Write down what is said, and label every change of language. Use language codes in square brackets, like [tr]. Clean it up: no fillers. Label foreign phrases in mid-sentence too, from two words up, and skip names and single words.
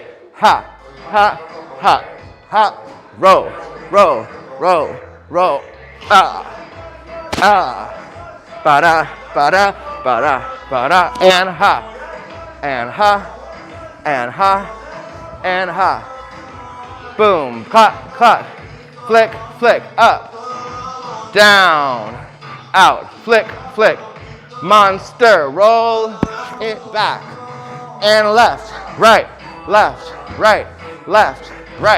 [en] Ha, ha, ha, ha. Roll, roll, roll, roll. Ah, ah. Ba-da, ba-da, ba-da, ba-da. And ha, and ha, and ha, and ha. Boom, clap, clap. Flick, flick, up. Down, out, flick, flick. Monster, roll it back. And left, right, left, right, left, right.